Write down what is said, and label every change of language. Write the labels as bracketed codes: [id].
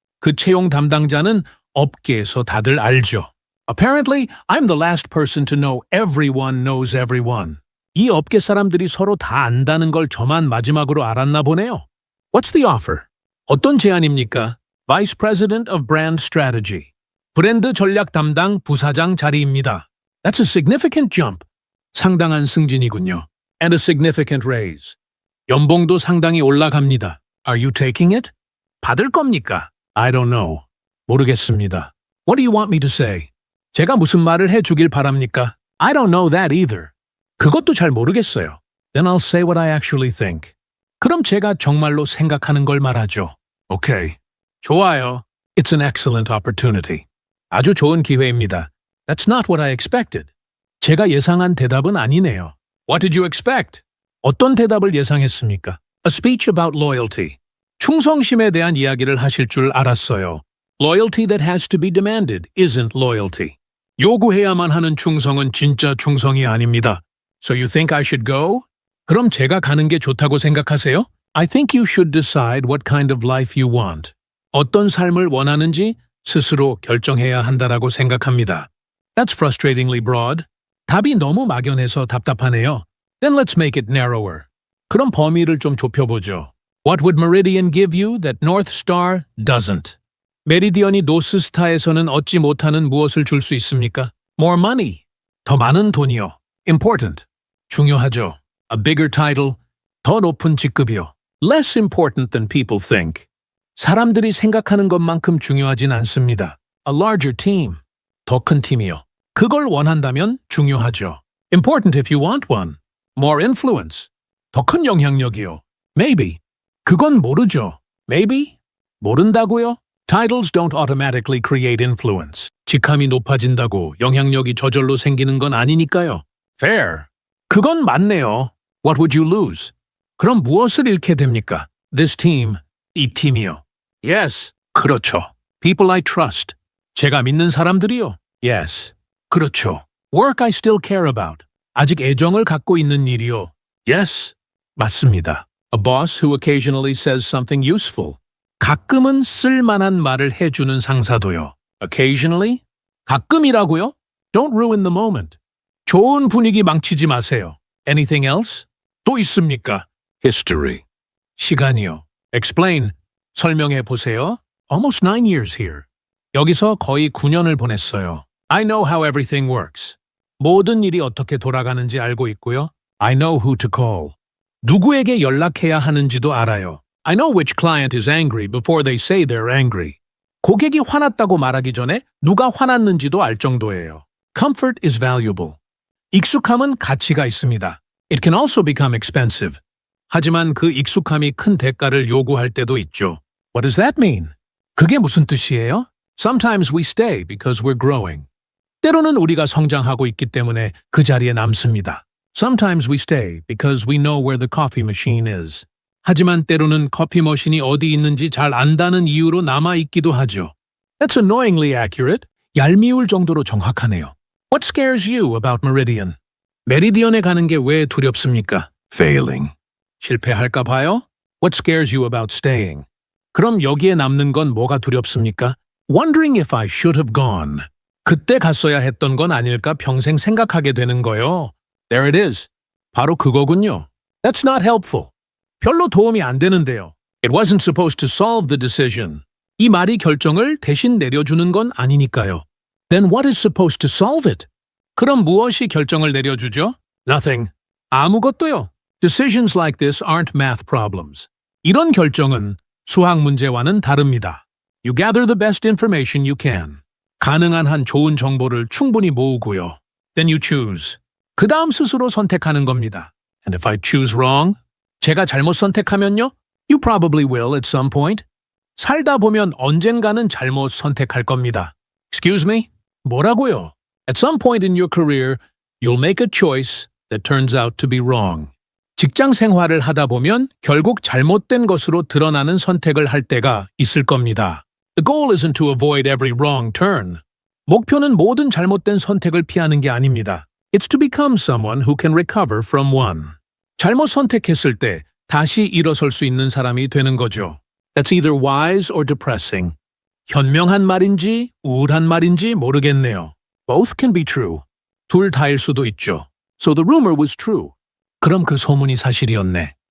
[ko] 그 채용 담당자는 업계에서 다들 알죠. [en] Apparently, I'm the last person to know everyone knows everyone. [ko] 이 업계 사람들이 서로 다 안다는 걸 저만 마지막으로 알았나 보네요. [en] What's the offer? [ko] 어떤 제안입니까? [en] Vice President of Brand Strategy. [ko] 브랜드 전략 담당 부사장 자리입니다. [en] That's a significant jump. [ko] 상당한 승진이군요. [en] And a significant raise. [ko] 연봉도 상당히 올라갑니다. [en] Are you taking it? [ko] 받을 겁니까? [en] I don't know. [ko] 모르겠습니다. [en] What do you want me to say? [ko] 제가 무슨 말을 해주길 바랍니까? [en] I don't know that either. [ko] 그것도 잘 모르겠어요. [en] Then I'll say what I actually think. [ko] 그럼 제가 정말로 생각하는 걸 말하죠. [en] Okay. [ko] 좋아요. [en] It's an excellent opportunity. [ko] 아주 좋은 기회입니다. [en] That's not what I expected. [ko] 제가 예상한 대답은 아니네요. [en] What did you expect? [ko] 어떤 대답을 예상했습니까? [en] A speech about loyalty. [ko] 충성심에 대한 이야기를 하실 줄 알았어요. [en] Loyalty that has to be demanded isn't loyalty. [ko] 요구해야만 하는 충성은 진짜 충성이 아닙니다. [en] So you think I should go? [ko] 그럼 제가 가는 게 좋다고 생각하세요? [en] I think you should decide what kind of life you want. [ko] 어떤 삶을 원하는지 스스로 결정해야 한다라고 생각합니다. [en] That's frustratingly broad. [ko] 답이 너무 막연해서 답답하네요. [en] Then let's make it narrower. [ko] 그럼 범위를 좀 좁혀보죠. [en] What would Meridian give you that North Star doesn't? [ko] 메리디언이 노스스타에서는 얻지 못하는 무엇을 줄 수 있습니까? [en] More money. [ko] 더 많은 돈이요. [en] Important. [ko] 중요하죠. [en] A bigger title. [ko] 더 높은 직급이요. [en] Less important than people think. [ko] 사람들이 생각하는 것만큼 중요하진 않습니다. [en] A larger team. [ko] 더 큰 팀이요. 그걸 원한다면 중요하죠. [en] Important if you want one. More influence. [ko] 더 큰 영향력이요. [en] Maybe. [ko] 그건 모르죠. [en] Maybe? [ko] 모른다고요? [en] Titles don't automatically create influence. [ko] 직함이 높아진다고 영향력이 저절로 생기는 건 아니니까요. [en] Fair. [ko] 그건 맞네요. [en] What would you lose? [ko] 그럼 무엇을 잃게 됩니까? [en] This team. [ko] 이 팀이요. [en] Yes. [ko] 그렇죠. [en] People I trust. [ko] 제가 믿는 사람들이요. [en] Yes. [ko] 그렇죠. [en] Work I still care about. [ko] 아직 애정을 갖고 있는 일이요. [en] Yes. [ko] 맞습니다. [en] A boss who occasionally says something useful. [ko] 가끔은 쓸만한 말을 해주는 상사도요. [en] Occasionally? [ko] 가끔이라고요? [en] Don't ruin the moment. [ko] 좋은 분위기 망치지 마세요. [en] Anything else? [ko] 또 있습니까? [en] History. [ko] 시간이요. [en] Explain. [ko] 설명해 보세요. [en] Almost 9 years here. [ko] 여기서 거의 9년을 보냈어요. [en] I know how everything works. [ko] 모든 일이 어떻게 돌아가는지 알고 있고요. [en] I know who to call. [ko] 누구에게 연락해야 하는지도 알아요. [en] I know which client is angry before they say they're angry. [ko] 고객이 화났다고 말하기 전에 누가 화났는지도 알 정도예요. [en] Comfort is valuable. [ko] 익숙함은 가치가 있습니다. [en] It can also become expensive. [ko] 하지만 그 익숙함이 큰 대가를 요구할 때도 있죠. [en] What does that mean? [ko] 그게 무슨 뜻이에요? [en] Sometimes we stay because we're growing. [ko] 때로는 우리가 성장하고 있기 때문에 그 자리에 남습니다. [en] Sometimes we stay because we know where the coffee machine is. [ko] 하지만 때로는 커피 머신이 어디 있는지 잘 안다는 이유로 남아있기도 하죠. [en] That's annoyingly accurate. [ko] 얄미울 정도로 정확하네요. [en] What scares you about Meridian? [ko] 메리디언에 가는 게 왜 두렵습니까? [en] Failing. [ko] 실패할까 봐요? [en] What scares you about staying? [ko] 그럼 여기에 남는 건 뭐가 두렵습니까? [en] Wondering if I should have gone. [ko] 그때 갔어야 했던 건 아닐까 평생 생각하게 되는 거요. [en] There it is. [ko] 바로 그거군요. [en] That's not helpful. [ko] 별로 도움이 안 되는데요. [en] It wasn't supposed to solve the decision. [ko] 이 말이 결정을 대신 내려주는 건 아니니까요. [en] Then what is supposed to solve it? [ko] 그럼 무엇이 결정을 내려주죠? [en] Nothing. [ko] 아무것도요. [en] Decisions like this aren't math problems. [ko] 이런 결정은 수학 문제와는 다릅니다. [en] You gather the best information you can. [ko] 가능한 한 좋은 정보를 충분히 모으고요. [en] Then you choose. [ko] 그 다음 스스로 선택하는 겁니다. [en] And if I choose wrong? [ko] 제가 잘못 선택하면요? [en] You probably will at some point. [ko] 살다 보면 언젠가는 잘못 선택할 겁니다. [en] Excuse me? [ko] 뭐라고요? [en] At some point in your career, you'll make a choice that turns out to be wrong. [ko] 직장 생활을 하다 보면 결국 잘못된 것으로 드러나는 선택을 할 때가 있을 겁니다. [en] The goal isn't to avoid every wrong turn. [ko] 목표는 모든 잘못된 선택을 피하는 게 아닙니다. [en] It's to become someone who can recover from one. [ko] 잘못 선택했을 때 다시 일어설 수 있는 사람이 되는 거죠. [en] That's either wise or depressing. [ko] 현명한 말인지 우울한 말인지 모르겠네요. [en] Both can be true. [ko] 둘 다일 수도 있죠. [en] So the rumor was true. [ko] 그럼 그 소문이 사실이었네.